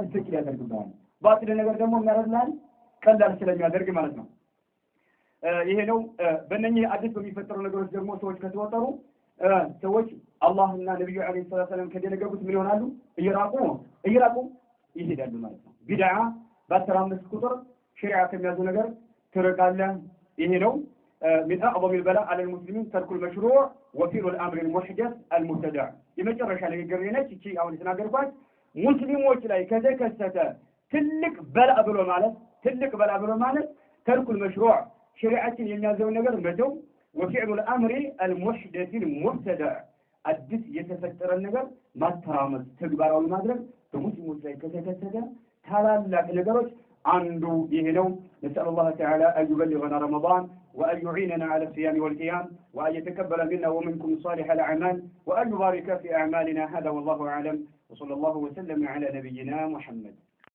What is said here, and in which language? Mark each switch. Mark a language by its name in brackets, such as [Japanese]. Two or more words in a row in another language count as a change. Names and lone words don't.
[Amharic] ትክክል ያደርግብሃል። ባጥል ነገር ደግሞ ምን ያደርግልሃል? ቀላል ስለሚያደርግ ማለት ነው። ይሄ ነው። በእነኚህ አዲስ በሚፈጠሩ ነገሮች ደግሞ ሰዎች ከተወጠሩ ሰዎች አላህና ነብዩ አለይሂ ሰላም ከደነገጉት ምን ይሆናሉ? እየራቁ ይሄዳሉ ማለት ነው። ቢድዓ በአስራአምስት ቁጥር ሸሪዓ ከሚያዙ ነገር ትርቃለህ። ይሄ ነው። [Arabic] من أعظم البلاء على المسلمين ترك المشروع وفعل الأمر المحدث المبتدع [Amharic] የመጨረሻ ንግግር ነች እቺ አሁን የተናገርኳት። ሙስሊሞች ላይ ከተከሰተ ትልቅ በላእ ብሎ ማለት [Arabic] ترك المشروع [Amharic] ሸሪዓችን የሚያዘው ነገር መተው [Arabic] وفعل الأمر المحدث المبتدع [Amharic] አዲስ የተፈጠረ ነገር ማተራመስ ተግባራዊ ማድረግ በሙስሊሞች ላይ ከተከሰተ ታላላቅ ነገሮች አንዱ ይሄ ነው። [Arabic] نسأل الله تعالى أن يبلغنا رمضان وأن يعيننا على الصيام والقيام وأن يتقبل منا ومنكم صالح الأعمال وأن يبارك في أعمالنا. هذا والله أعلم وصلى الله وسلم على نبينا محمد.